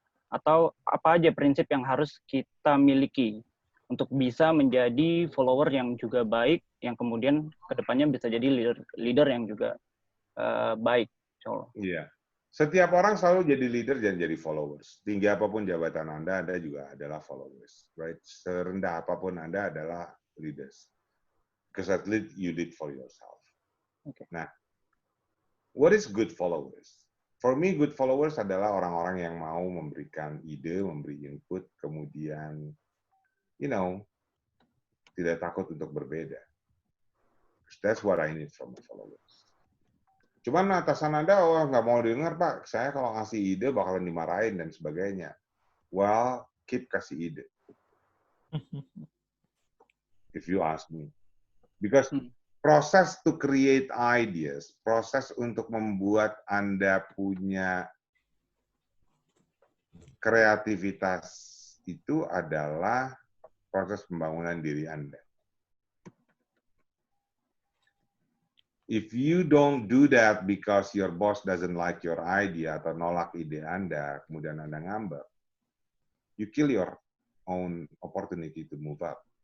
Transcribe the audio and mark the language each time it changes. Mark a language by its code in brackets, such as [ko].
[id] Atau apa aja prinsip yang harus kita miliki untuk bisa menjadi follower yang juga baik, yang kemudian kedepannya bisa jadi leader yang juga baik? Iya. Setiap orang selalu jadi leader dan jadi followers. Tinggi apapun jabatan Anda juga adalah followers, right? Serendah apapun Anda adalah leaders. [en] Because at least you lead for yourself. Okay. Nah, what is good followers? For me, [id] good followers adalah orang-orang yang mau memberikan ide, memberi input, kemudian, tidak takut untuk berbeda. [en] That's what I need from the followers. [id] Cuman atasan Anda, nggak mau dengar, Pak. Saya kalau ngasih ide bakalan dimarahin dan sebagainya. [en] Well, keep [id] kasih ide. [en] If you ask me. Because [id] proses [en] to create ideas, [id] proses untuk membuat Anda punya kreativitas itu adalah proses pembangunan diri Anda. [en] If you don't do that because your boss doesn't like your idea [id] atau nolak ide Anda, kemudian Anda ngambek, [en] you kill your own opportunity to move up.